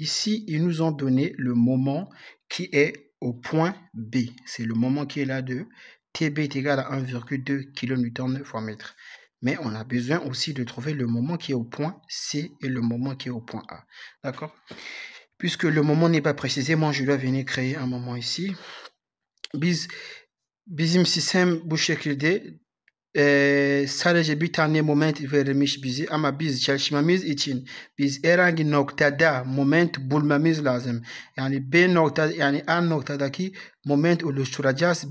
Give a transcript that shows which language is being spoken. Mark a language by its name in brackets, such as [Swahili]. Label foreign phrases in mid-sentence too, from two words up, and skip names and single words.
[French] Ici, ils nous ont donné le moment qui est au point B. C'est le moment qui est là de TB est égal à 1,2 kN fois mètre. Mais on a besoin aussi de trouver le moment qui est au point C et le moment qui est au point A. D'accord? Puisque le n'est pas précisé, moi je dois venir créer un moment ici. [Turkish] Bizim sistem bu şekilde sadece bir tane moment verilmiş bizi ama biz çalışmamız için biz herhangi noktada moment bulmamız lazım. Yani B nokta, yani A noktadaki moment oluşturacağız.